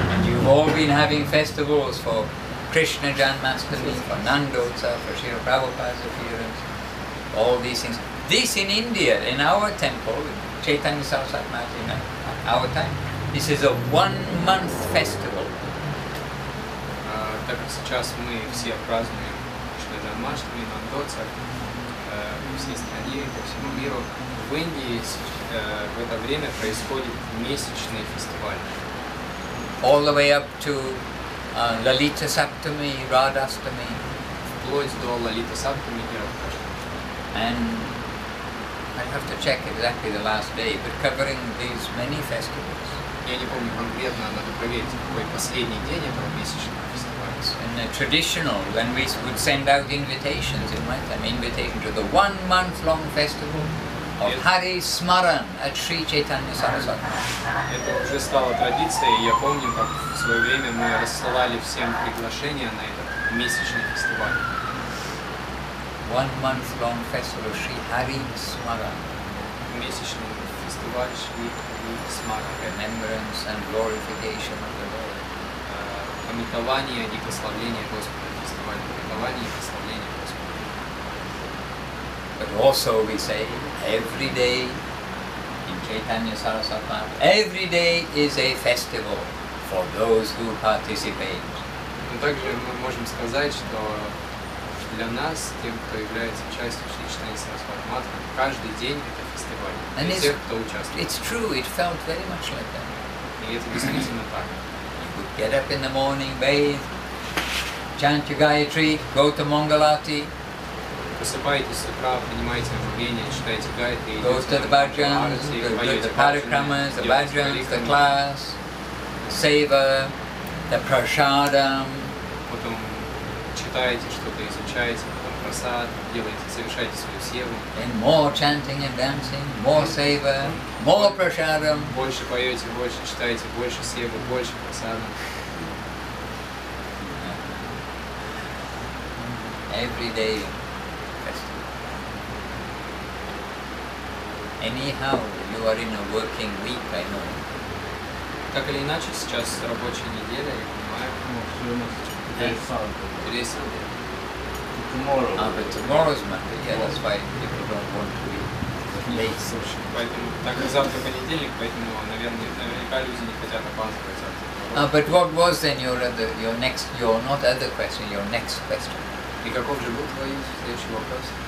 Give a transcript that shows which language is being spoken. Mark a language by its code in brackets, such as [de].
[en] And you've all been having festivals for Krishna Janmashtami, for Nandotsa, for Srila Prabhupada's appearance, all these things. This in India, in our temple, Chaitanya Saraswati Math, in our time, this is a 1 month festival. [ru] Так как сейчас мы все празднуем Кришна Джанмаштами, Нандотса, по всей стране, по всему миру, в Индии в это время происходит месячный фестиваль. [en] All the way up to Lalita Saptami, Radhastami. [ru] Вплоть до Лалита Саптами и Радхаштами. [en] And I have to check exactly the last day, but covering these many festivals. [ru] Я не помню конкретно, надо проверить, какой последний день этого месячного фестиваля. [en] In the traditional, when we would send out invitations in my time, invitation to the 1 month long festival of Hari Smaran at Sri Chaitanya Saraswati. [ru] Это уже стало традицией, и я помню, как в свое время мы рассылали всем приглашения на этот месячный фестиваль. [en] 1 month long festival of Sri Hari Smaran. [ru] Месячный фестиваль Шри Хари Смаран. [en] Remembrance and glorification of the Lord. [ru] Памятование и прославление Господа. Фестиваль памятования и прославления Господа. [en] But also we say every day in Chaitanya Saraswati, every day is a festival for those who participate. [ru] Но также мы можем сказать, что для нас, тем, кто является частью Шри Чайтаньи Сарасвати Матхи, каждый день это фестиваль. Для тех, кто участвует. [en] It's true, it felt very much like that. [ru] И это действительно так. [en] You would get up in the morning, bathe, chant your Gayatri, go to Mangalati. [ru] Просыпаетесь с утра, принимаете омовение, читаете Гайатри, [en] go to the bhajans, the parikramas, the bhajans, the class, seva, the prasadam. [ru] Потом читаете что-то, изучаете, потом прасад, делаете, совершаете свою севу. [en] And more chanting and dancing, more seva, more prasadam. [ru] Больше поете, больше читаете, больше севы, больше прасада. [en] Every day. Anyhow, you are in a working week, I know. [ru] Так или иначе, сейчас рабочая неделя, я понимаю. [en] Today is Sunday. Tomorrow. But tomorrow's Monday, yeah, that's why people don't want to be late. [ru] Поэтому, так как завтра понедельник, поэтому, наверняка люди не хотят опаздывать завтра. [en] But what was then your next, your not other question, your next question? [ru] И каков же был твой следующий вопрос?